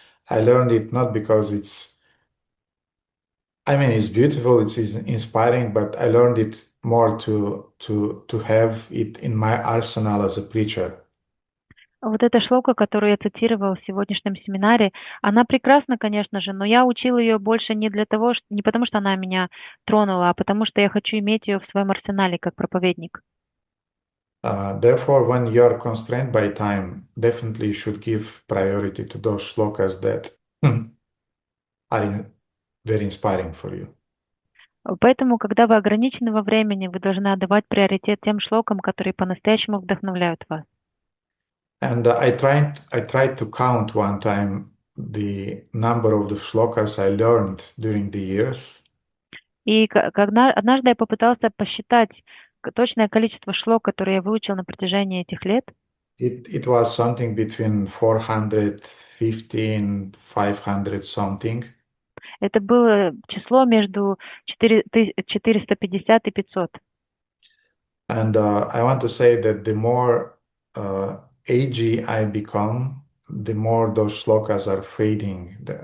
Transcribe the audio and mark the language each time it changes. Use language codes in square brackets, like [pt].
[en] I learned it not because it's beautiful, it's inspiring, but I learned it more to have it in my arsenal as a preacher. [ru] Вот эта шлока, которую я цитировала в сегодняшнем семинаре, она прекрасна, конечно же, но я учила ее больше не для того, не потому что она меня тронула, а потому что я хочу иметь ее в своем арсенале как проповедник. [en] Therefore, when you are constrained by time, definitely you should give priority to those shlokas that are very inspiring for you. [ru] Поэтому, когда вы ограничены во времени, вы должны отдавать приоритет тем шлокам, которые по-настоящему вдохновляют вас. [en] And I tried to count one time the number of the shlokas I learned during the years. [ru] И когда однажды я попытался посчитать точное количество шлок, которые я выучил на протяжении этих лет. [en] It was something between 450 and 500 something. [ru] Это было число между 450 и 500. [en] And I want to say that the more agey I become, the more those shlokas are fading.